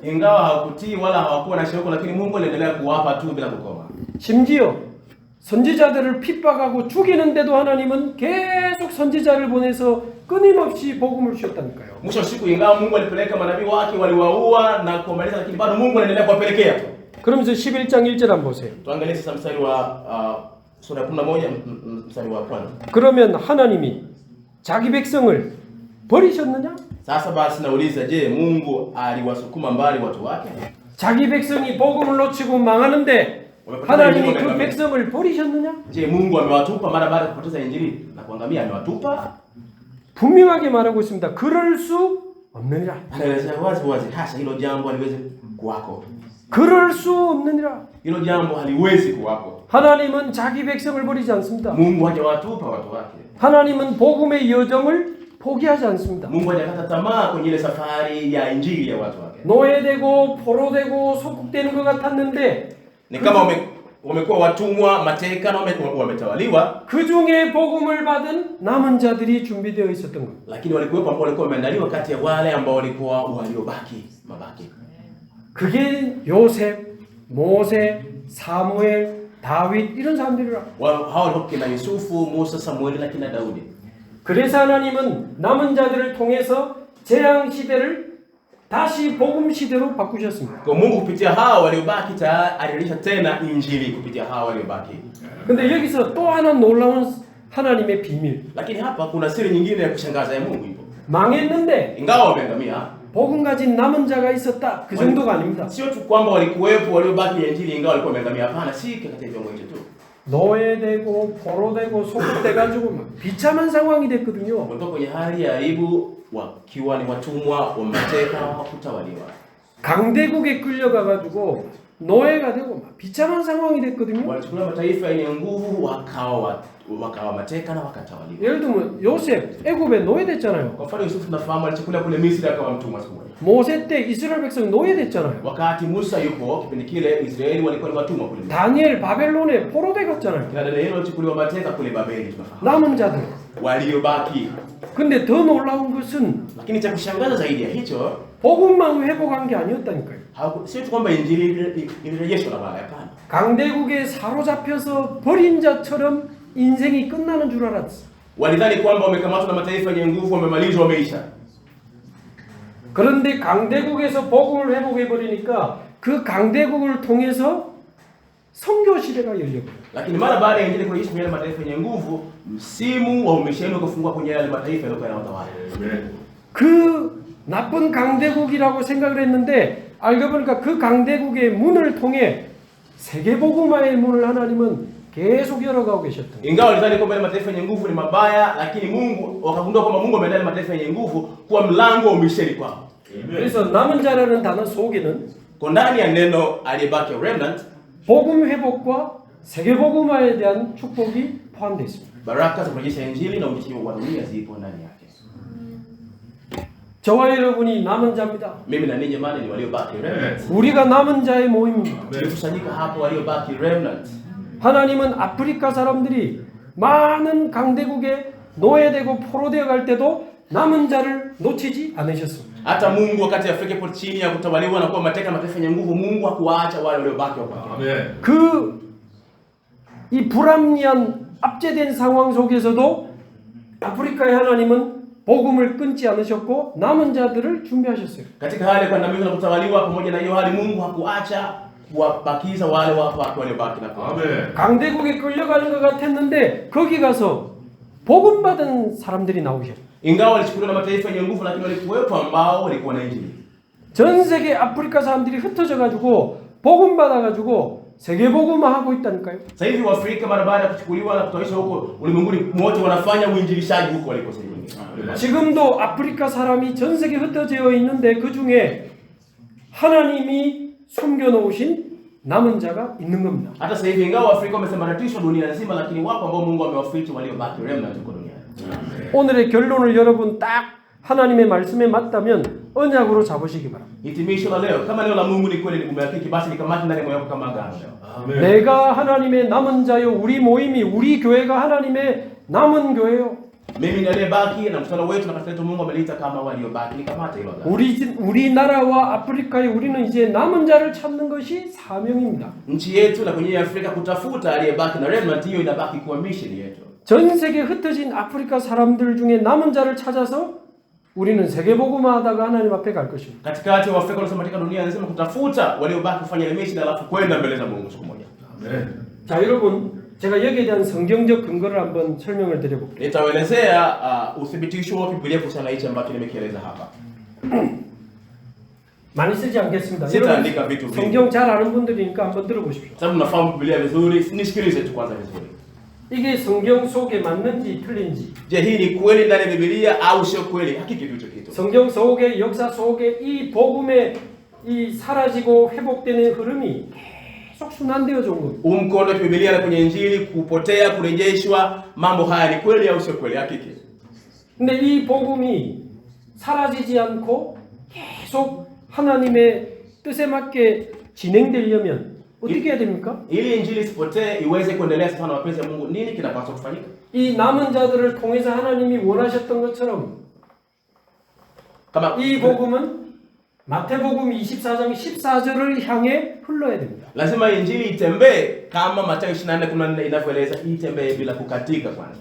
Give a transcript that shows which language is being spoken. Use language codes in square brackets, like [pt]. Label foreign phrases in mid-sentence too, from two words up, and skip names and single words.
[sw] Ingawa hawakutii wala hawakuwa na shauku, lakini Mungu aliendelea kuwapa tu bila kukoma. [ko] 심지어 선지자들을 핍박하고 죽이는데도 하나님은 계속 선지자를 보내서 끊임없이 복음을 주셨다니까요. [sw] Mwisho wa siku, ingawa Mungu alipeleka manabii wake waliwaua na kuwamaliza, lakini bado Mungu anaendelea kuwapelekea tu. [ko] 그러면서 11장 1절 한번 보세요. [sw] Tuangalie sasa mstari wa sura ya 11 mstari wa kwanza. [ko] 그러면 하나님이 자기 백성을 버리셨느냐? [sw] Sasa basi nauliza, je, Mungu aliwasukuma mbali watu wake? [ko] 자기 백성이 복음을 놓치고 망하는데 하나님이 그 백성을 버리셨느냐? [sw] Je, Mungu amewatupa mara baada ya kupoteza injili na kuangamia? Amewatupa? [ko] 분명하게 말하고 있습니다. 그럴 수 없느니라. [sw] Anaelezea wazi hasha, hilo jambo haliwezi kuwako. [ko] 그럴 수 없느니라. [sw] Hilo jambo haliwezi kuwako. [ko] 하나님은 자기 백성을 버리지 않습니다. [sw] Mungu hajawatupa watu wake. [ko] 하나님은 복음의 여정을 포기하지 않습니다. [sw] Mungu hajakata tamaa kwenye ile safari ya injili ya watu wake. [ko] 노예되고 포로되고 속국되는 것 같았는데 [sw] Ni kama wamekuwa watumwa, mateka na wametawaliwa, [ko] 그 중에 복음을 받은 남은 자들이 준비되어 있었던 것. [sw] lakini walikuwepo ambao walikuwa wameandaliwa kati ya wale ambao walikuwa waliobaki mabaki. [ko] 그게 요셉, 모세, 사무엘, 다윗 이런 사람들이라. [sw] Hao walikuwa kina Yusufu, Musa, Samueli na kina Daudi. [ko] 그래서 하나님은 남은 자들을 통해서 재앙 시대를 다시 복음 시대로 바꾸셨습니다. [sw] Kwa Mungu kupitia hao waliobaki alirejesha tena injili kupitia hao waliobaki. [ko] 근데 여기서 또 하나 놀라운 하나님의 비밀. [sw] Lakini hapa kuna siri nyingine ya kushangaza ya Mungu hivyo. [ko] 망했는데 [sw] Ingawa wameangamia, [ko] 복음 가진 남은 자가 있었다. 그 정도가 아닙니다. [sw] Sio tu kwamba walikuwepo waliobaki ya injili ingawa walikuwa wameangamia. Hapana, si katika viwango hicho tu. [ko] 노예되고 포로되고 소급돼가지고 막 비참한 상황이 됐거든요. [sw] Kutoka kwenye hali ya aibu wakiwa ni watumwa wa mateka wa kutawaliwa. [ko] 강대국에 끌려가가지고 노예가 되고 막 비참한 상황이 됐거든요. [sw] Walichukuliwa mataifa yenye nguvu wakawa mateka na wakatawaliwa. [ko] 예를 들면 요셉 애굽에 노예됐잖아요. [sw] Kwa mfano Yusufu tunafahamu alichukuliwa kule Misri akawa mtumwa siku moja. [ko] 모세 때 이스라엘 백성 노예됐잖아요. [sw] Wakati Musa yupo kipindi kile Israeli walikuwa ni watumwa kule. [ko] 다니엘 바벨론에 포로돼 갔잖아요. [sw] Kina Danieli walichukuliwa mateka kule Babeli tunafahamu. [ko] 남은 자들. [sw] Waliobaki. [ko] 근데 더 놀라운 것은 [sw] Lakini cha kushangaza zaidi ya hicho [ko] 복음만 회복한 게 아니었다니까요. [sw] sio tu kwamba injili ilirejeshwa na baadaye, hapana. [ko] 강대국에 사로잡혀서 버린 자처럼 인생이 끝나는 줄 알았어. [sw] Walidhani kwamba wamekamatwa na mataifa yenye nguvu, wamemalizwa, wameisha. [ko] 그런데 강대국에서 복음을 회복해 버리니까 그 강대국을 통해서 선교 시대가 열려버려요. [sw] Lakini mara baada ya injili kurejeshwa kwenye mataifa yenye nguvu, msimu wa umisheni ukafungua kwenye yale mataifa yaliokuwa yanatawala. [ko] 그 나쁜 강대국이라고 생각을 했는데 알고 보니까 그 강대국의 문을 통해 세계복음화의 문을 하나님은 계속 열어가고 계셨던 거예요. [sw] Ingawa walidhani kwamba yale mataifa yenye nguvu ni mabaya, lakini Mungu wakagundua kwamba Mungu ameandaa mataifa yenye nguvu kuwa mlango wa umisheni kwao. [ko] 그래서 남은 자라는 단어 속에는 [sw] Kwa ndani ya neno aliyebaki remnant, [ko] 복음 회복과 세계복음화에 대한 축복이 포함되어 있습니다. [sw] baraka za kurejesha injili na ujishi wa dunia zipo ndani yake. [ko] 저와 여러분이 남은 자입니다. [sw] Mimi na ninyi jamani ni waliobaki remnant. [ko] 우리가 남은 자의 모임입니다. [sw] Tulikusanyika hapo waliobaki remnant. [ko] 하나님은 아프리카 사람들이 많은 강대국에 노예되고 포로되어 갈 때도 남은 자를 놓치지 않으셨습니다. [sw] Hata Mungu wakati Afrika ipo chini ya kutawaliwa na kuwa mateka mataifa yenye nguvu, Mungu hakuwaacha wale waliobaki wabaki. [ko] 이 불합리한 압제된 상황 속에서도 아프리카의 하나님은 복음을 끊지 않으셨고 남은 자들을 준비하셨어요. [sw] Katika hali ya kuandamizwa na kutawaliwa pamoja na hiyo hali, Mungu hakuacha kuwabakiza wale watu waliobaki na kwa. [ko] 강대국에 끌려가는 것 같았는데 거기 가서 복음 받은 사람들이 나오셨어요. [sw] Ingawa walichukuliwa na mataifa yenye nguvu, lakini walikuwepo ambao walikuwa na injili. [ko] 전 세계 아프리카 사람들이 흩어져 가지고 복음 받아 가지고 세계 복음화 하고 있다니까요. [sw] Sasa hivi Waafrika mara baada ya kuchukuliwa na kutoishwa huko ulimwenguni wote wanafanya uinjilishaji huko waliko sasa hivi. [ko] 지금도 아프리카 사람이 전 세계 흩어져 있는데 그 중에 하나님이 숨겨 놓으신 남은 자가 있는 겁니다. [sw] Hata sasa hivi ingawa Waafrika wamesambaratishwa dunia nzima, lakini wapo ambao Mungu amewaficha waliobaki remnant huko duniani. [ko] 오늘의 결론을 여러분 딱 하나님의 말씀에 맞다면 언약으로 잡으시기 바랍니다. [sw] Hitimisho la leo, kama neno la Mungu ni kweli, ni umehakiki, basi likamate ndani ya moyo wako kama agano leo. [ko] 내가 하나님의 남은 자요, 우리 모임이 우리 교회가 하나님의 남은 교회요. [sw] Mimi ni aliyebaki na mkutano wetu na kanisa letu Mungu ameliita kama waliobaki, likamate hilo agano. [ko] 우리나라와 아프리카에 우리는 이제 남은 자를 찾는 것이 사명입니다. [sw] Nchi yetu na kwenye Afrika kutafuta aliyebaki na remnant, hiyo inabaki kuwa mission yetu. [ko] 전 세계 흩어진 아프리카 사람들 중에 남은 자를 찾아서 우리는 세계복음화하다가 하나님 앞에 갈 것입니다. [sw] Katikati wa Afrika wanasambatika dunia nzima kutafuta waliobaki kufanya ile mission, alafu kwenda mbele za Mungu siku moja. [ko] 자, 여러분, 제가 여기에 대한 성경적 근거를 한번 설명을 드려볼게요. [sw] Nitaelezea uthibitisho wa Biblia kuhusiana na hichi ambacho nimekieleza hapa. [ko] 많이 쓰지 않겠습니다. [sw] Sitaandika vitu vingi. [ko] 성경 잘 아는 분들이니까 한번 들어보십시오. [sw] Sababu mnafahamu Biblia vizuri, nisikilize tu kwanza vizuri. [ko] 이게 성경 속에 맞는지 틀린지, [sw] Je, hii ni kweli ndani ya Biblia au sio kweli? Hakiki tu hicho kitu. [ko] 성경 속에 역사 속에 이 복음의 이 사라지고 회복되는 흐름이 계속 순환되어져 온 겁니다. [sw] Mkondo wa Biblia na kwenye Injili kupotea, kurejeshwa, mambo haya ni kweli au sio kweli? Hakiki. [ko] 근데 이 복음이 사라지지 않고 계속 하나님의 뜻에 맞게 진행되려면 어떻게 해야 됩니까? [sw] Ili Injili isipotee, iweze kuendelea sawa na mapenzi ya Mungu, nini kinapaswa kufanyika? [ko] 이 남은 자들을 통해서 하나님이 원하셨던 것처럼 [sw] Kama [ko] 이 복음은 마태복음 24장 14절을 향해 흘러야 됩니다. [sw] lazima Injili itembee kama Mathayo 24:14 inavyoeleza, itembee bila kukatika kwanza.